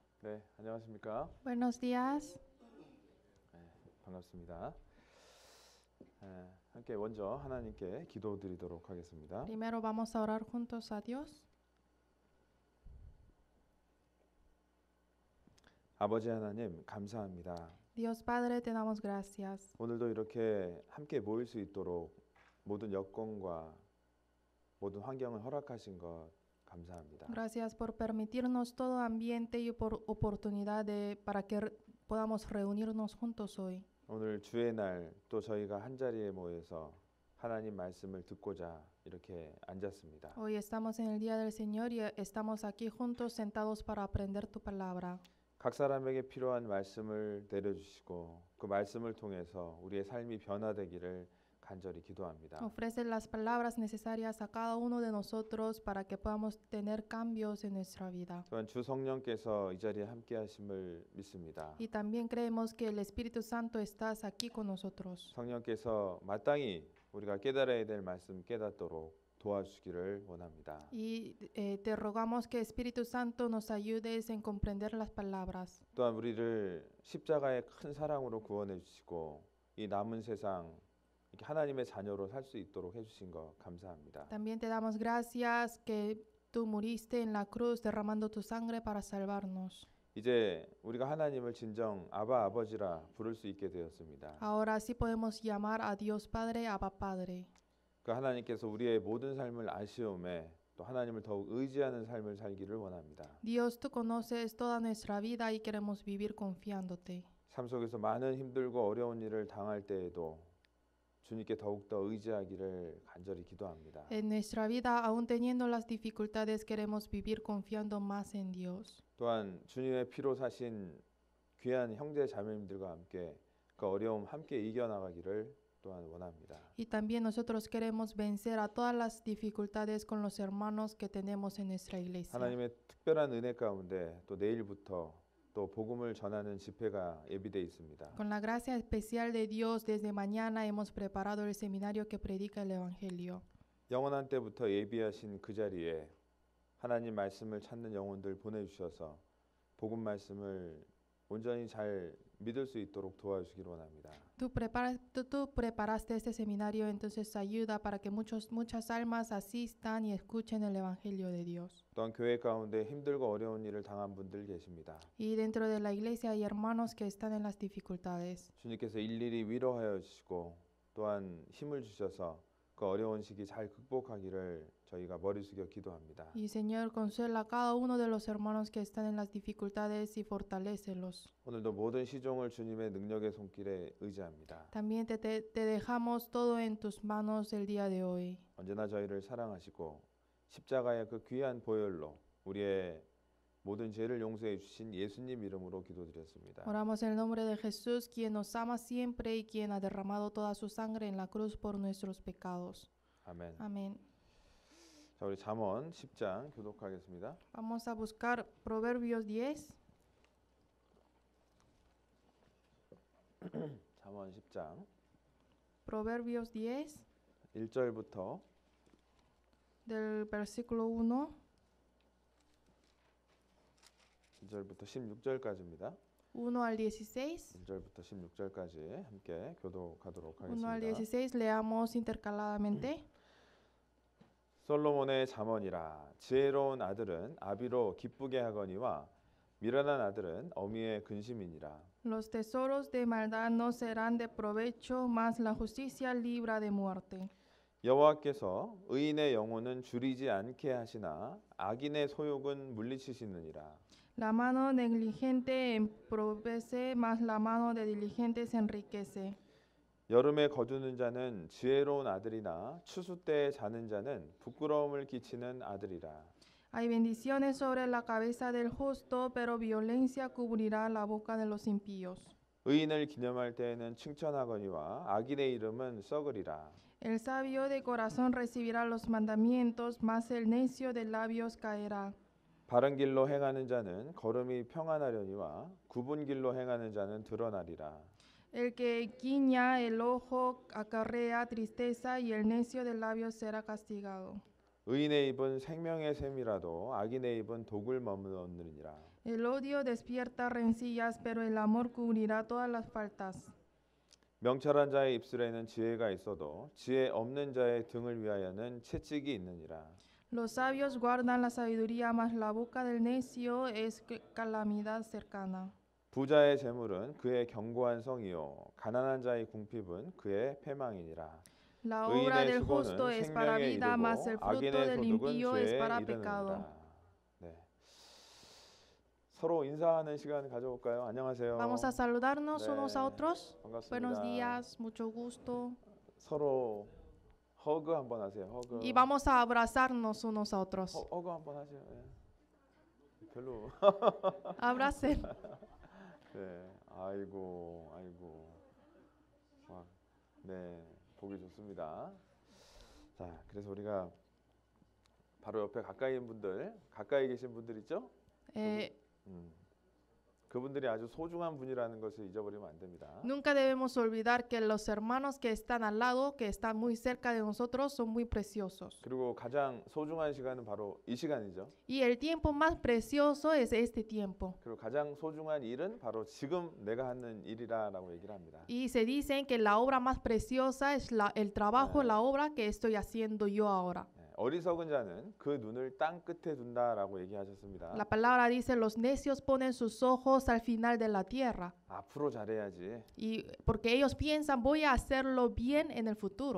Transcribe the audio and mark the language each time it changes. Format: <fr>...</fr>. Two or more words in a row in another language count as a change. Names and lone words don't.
<ko>네, 안녕하십니까?</ko> <es>Buenos días.</es> <ko>반갑습니다. 함께 먼저 하나님께 기도드리도록 하겠습니다.</ko> <es>Primero vamos a orar juntos a Dios.</es> <ko>아버지 하나님 감사합니다.</ko> <es>Dios Padre, te damos gracias.</es> <ko>오늘도 이렇게 함께 모일 수 있도록 모든 여건과 모든 환경을 허락하신 것 감사합니다.</ko> <es>Gracias por permitirnos todo ambiente y por oportunidad para que podamos reunirnos juntos hoy.</es> <ko>오늘 주의 날 또 저희가 한 자리에 모여서 하나님 말씀을 듣고자 이렇게 앉았습니다.</ko> <es>Hoy estamos en el día del Señor y estamos aquí juntos sentados para aprender tu palabra.</es> <ko>각 사람에게 필요한 말씀을 내려주시고 그 말씀을 통해서 우리의 삶이 변화되기를 간절히 기도합니다.</ko> <es>Ofrece las palabras necesarias a cada uno de nosotros para que podamos tener cambios en nuestra vida.</es> <ko>또한 주 성령께서 이 자리에 함께 하심을 믿습니다.</ko> <es>Y también creemos que el Espíritu Santo estás aquí con nosotros.</es> <ko>성령께서 마땅히 우리가 깨달아야 될 말씀 깨닫도록 도와주시기를 원합니다.</ko> <es>Y te rogamos que Espíritu Santo nos ayudes en comprender las palabras.</es> <ko>또한 우리를 십자가의 큰 사랑으로 구원해 주시고 이 남은 세상 이렇게 하나님의 자녀로 살 수 있도록 해주신 것 감사합니다.</ko> <es>También te damos gracias que tú muriste en la cruz derramando tu sangre para salvarnos.</es> <ko>이제 우리가 하나님을 진정 아바 아버지라 부를 수 있게 되었습니다.</ko> <es>Ahora sí podemos llamar a Dios Padre, Abba Padre.</es> <ko>그 하나님께서 우리의 모든 삶을 아시오매 또 하나님을 더욱 의지하는 삶을 살기를 원합니다.</ko> <es>Dios, tú conoces toda nuestra vida y queremos vivir confiándote.</es> <ko>삶 속에서 많은 힘들고 어려운 일을 당할 때에도 주님께 더욱더 의지하기를 간절히 기도합니다.</ko> <es>En nuestra vida, aún teniendo las dificultades, queremos vivir confiando más en Dios.</es> <ko>또한 주님의 피로 사신 귀한 형제 자매님들과 함께 그 어려움 함께 이겨나가기를 또한 원합니다.</ko> <es>Y también nosotros queremos vencer a todas las dificultades con los hermanos que tenemos en nuestra iglesia.</es> <ko>하나님의 특별한 은혜 가운데 또 내일부터 또 복음을 전하는 집회가 예비되어 있습니다.</ko> <es>Con la gracia especial de Dios, desde mañana hemos preparado el seminario que predica el Evangelio.</es> <ko>영원한 때부터 예비하신 그 자리에 하나님 말씀을 찾는 영혼들 보내주셔서 복음 말씀을 온전히 잘 믿을 수 있도록 도와주시기를 원합니다.</ko> <es>Tú preparaste este seminario, entonces ayuda para que muchas almas asistan y escuchen el Evangelio de Dios.</es> <ko>또한 교회 가운데 힘들고 어려운 일을 당한 분들 계십니다.</ko> <es>Y dentro de la iglesia hay hermanos que están en las dificultades.</es> <ko>주님께서 일일이 위로하여 주시고 또한 힘을 주셔서 그 어려운 시기 잘 극복하기를 저희가 머리 숙여 기도합니다.</ko> <es>Y Señor, consuela a cada uno de los hermanos que están en las dificultades y fortalécelos.</es> <ko>오늘도 모든 시종을 주님의 능력의 손길에 의지합니다.</ko> <es>También te dejamos todo en tus manos el día de hoy.</es> <ko>언제나 저희를 사랑하시고 십자가의 그 귀한 보혈로 우리의 모든 죄를 용서해 주신 예수님 이름으로 기도드렸습니다.</ko> <es>Oramos en el nombre de Jesús, quien nos ama siempre y quien ha derramado toda su sangre en la cruz por nuestros pecados.</es> <ko>아멘.</ko> <es>Amén.</es> <ko>자, 우리 잠언 10장 교독하겠습니다.</ko> <es>Vamos a buscar Proverbios 10.</es> <ko>잠언 10장</ko> <es>Proverbios 10,</es> <ko>1절부터</ko> <es>del versículo 1</es> <ko>1절부터 16절까지입니다.</ko> <es>1 al 16.</es> <ko>1절부터 16절까지 함께 교독하도록</ko> <es>1 al</es> <ko>하겠습니다.</ko> <es>16 leamos intercaladamente.</es> <ko>솔로몬의 잠언이라 지혜로운 아들은 아비로 기쁘게 하거니와 미련한 아들은 어미의 근심이니라.</ko> <es>Los tesoros de maldad no serán de provecho, mas la justicia libra de muerte.</es> <ko>여호와께서 의인의 영혼은 줄이지 않게 하시나 악인의 소욕은 물리치시느니라.</ko> <es>La mano negligente empobrece, mas la mano de diligente se enriquece.</es> <ko>여름에 거두는 자는 지혜로운 아들이나 추수 때에 자는 자는 부끄러움을 끼치는 아들이라.</ko> <es>Hay bendiciones sobre la cabeza del justo, pero violencia cubrirá la boca de los impíos.</es> <ko>의인을 기념할 때에는 칭찬하거니와 악인의 이름은 썩으리라.</ko> <es>El sabio de corazón recibirá los mandamientos, mas el necio de labios caerá.</es> <ko>바른 길로 행하는 자는 걸음이 평안하려니와 굽은 길로 행하는 자는 드러나리라.</ko> <es>El que guiña el ojo acarrea tristeza, y el necio de labios será castigado.</es> <ko>의인의 입은 생명의 샘이라도 악인의 입은 독을 머무느니라.</ko> <es>El odio despierta rencillas, pero el amor cubrirá todas las faltas.</es> <ko>명철한 자의 입술에는 지혜가 있어도 지혜 없는 자의 등을 위하여는 채찍이 있느니라.</ko> <es>Los sabios guardan la sabiduría, mas la boca del necio es calamidad cercana.</es> <ko>부자의 재물은 그의 견고한 성이요 가난한 자의 궁핍은 그의 패망이니라.</ko> <es>La obra</es> <ko>의인의</ko> <es>del justo</es> <ko>수고는</ko> <es>es para</es> <ko>생명에</ko> <es>vida, mas el</es> <ko>이르고</ko> <es>fruto</es> <ko>악인의</ko> <es>del</es> <ko>소득은</ko> <es>impío es</es> <ko>죄에</ko> <es>para pecado.</es> <ko>이르느니라. 네. 서로 인사하는 시간 가져볼까요? 안녕하세요.</ko> <es>Vamos a saludarnos unos a</es> <ko>네,</ko> <es>otros.</es> <ko>반갑습니다.</ko> <es>Buenos días, mucho gusto.</es> <ko>서로 허그 한번 하세요. 허그.</ko> <es>Y vamos a abrazarnos unos a otros.</es> <ko>허그 한번 하세요. 예. 별로.</ko> <es>Abracen.</es> <ko>네. 아이고. 와, 네. 보기 좋습니다. 자, 그래서 우리가 바로 옆에 가까이 계신 분들 있죠? Eh, 그분들이 아주 소중한 분이라는 것을 잊어버리면 안 됩니다.</ko> <es>Nunca debemos olvidar que los hermanos que están al lado, que están muy cerca de nosotros, son muy preciosos.</es> <ko>그리고 가장 소중한 시간은 바로 이 시간이죠.</ko> <es>Y el tiempo más precioso es este tiempo.</es> <ko>그리고 가장 소중한 일은 바로 지금 내가 하는 일이라고 얘기를 합니다.</ko> <es>Y se dicen que la obra más preciosa es el trabajo, la obra que estoy haciendo yo ahora.</es> <ko>어리석은 자는 그 눈을 땅 끝에 둔다라고 얘기하셨습니다.</ko> <es>La palabra dice, los necios ponen sus ojos al final de la tierra.</es> <ko>앞으로 잘해야지.</ko> <es>Y porque ellos piensan, voy a hacerlo bien en el futuro.</es>